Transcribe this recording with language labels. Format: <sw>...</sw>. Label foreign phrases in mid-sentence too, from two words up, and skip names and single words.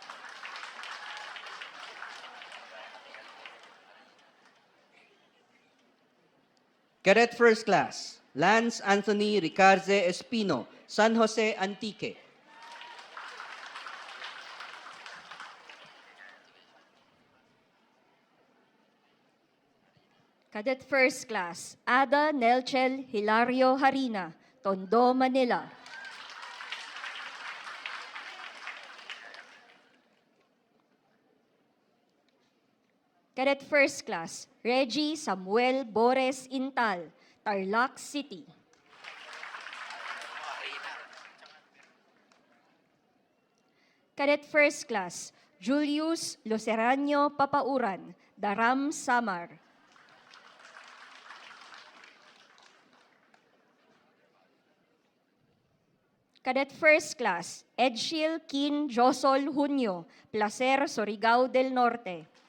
<en>Cadet First Class, Lance Anthony Ricarze Espino, San Jose, Antique. Cadet First Class, Ada Nelchel Hilario Harina, Tondo, Manila. Cadet First Class, Reggie Samuel Bores Intal, Tarlac City. Cadet First Class, Julius Lucerano Papauran, Daram, Samar. Cadet First Class, Edshil Kin Josol Junio, Placer, Surigao del Norte.</en>